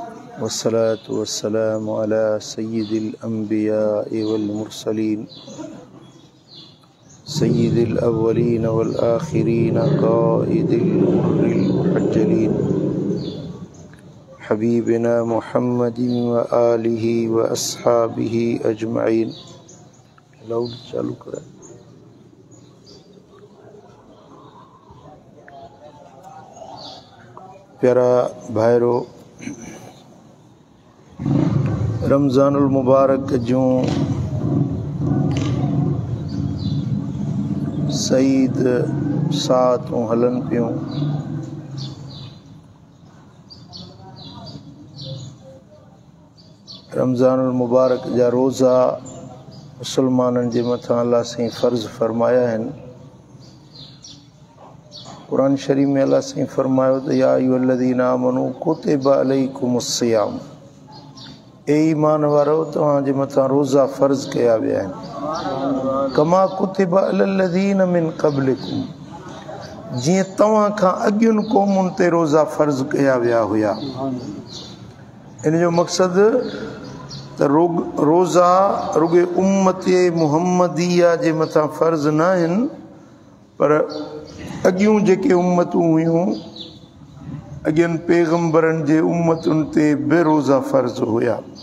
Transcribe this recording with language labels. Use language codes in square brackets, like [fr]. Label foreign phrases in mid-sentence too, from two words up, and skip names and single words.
[ar] والصلاة والسلام على سيد الأنبياء والمرسلين سيد الأولين والآخرين قائد الغر المحجلين حبيبنا محمد وآله وأصحابه أجمعين. [hi] लाउड चालू करें। [sd] प्यारा भाइरो, रमज़ानुल मुबारक जूं सईद सातूं हलन पियूं। रमज़ानुल मुबारक जा रोज़ा मुसलमाननि जे मथां अल्लाह साईं फ़र्ज़ फरमाया आहिनि। कुरान शरीफ में अल्लाह साईं फरमायो त [ar] يا أيها الذين آمنوا كتب عليكم الصيام, [sd] ए ईमान वारो तव्हांजे मथां रोज़ा फ़र्ज़ कया विया आहिनि। [ar] كما كتب على الذين من قبلكم, [sd] जीअं तव्हां खां अॻियुनि क़ौमुनि ते रोज़ा फ़र्ज़ कया विया हुया। इन जो मक़सदु त रोज़ा रुॻे उम्मते मुहम्मदिया जे मथां फ़र्ज़ न आहिनि, पर अॻियूं जेके उम्मतूं हुयूं, अॻियनि पैगम्बरनि जे उम्मतुनि ते बि रोज़ा फ़र्ज़ हुया।